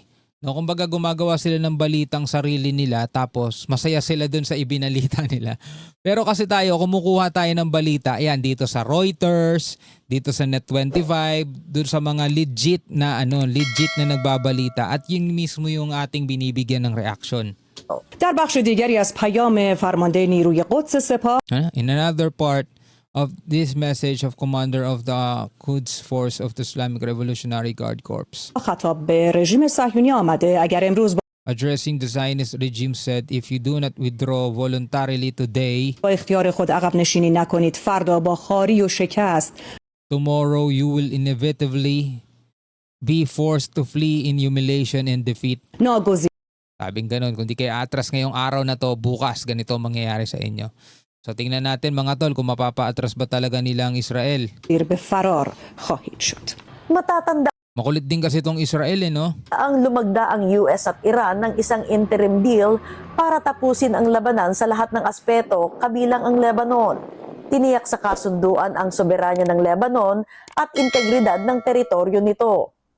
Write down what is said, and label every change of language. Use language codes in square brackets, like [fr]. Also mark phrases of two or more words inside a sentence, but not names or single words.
[tl] No, kumbaga gumagawa sila ng balitang sarili nila tapos masaya sila dun sa ibinalita nila. Pero kasi tayo, kumukuha tayo ng balita, ayan, dito sa Reuters, dito sa Net25, dun sa mga legit na nagbabalita at yun mismo yung ating binibigyan ng reaction. [fa] در بخش دیگری از پیام فرمانده نیروی قدس سپاه [en] In another part of this message of commander of the Quds Force of the Islamic Revolutionary Guard Corps, [fa] خطاب به رژیم صهیونی آمده اگر امروز [en] addressing the Zionist regime, said, if you do not withdraw voluntarily today, [fa] با اختیار خود عقب نشینی نکنید فردا با خواری و شکست [en] tomorrow you will inevitably be forced to flee in humiliation and defeat. [fa] ناگزیر [tl] Sabing ganun, kung di kayo atras ngayong araw na to, bukas ganito ang mangyayari sa inyo. So tingnan natin, mga tol, kung mapapa-atras ba talaga nila ang Israel. [fa] به فرار خواهید شد. [tl] Matatanda Makulit din kasi itong Israel no? ang lumagda ang US at Iran ng isang interim deal para tapusin ang labanan sa lahat ng aspeto kabilang ang Lebanon. Tiniyak sa kasunduan ang soberanya ng Lebanon at integridad ng teritoryo nito.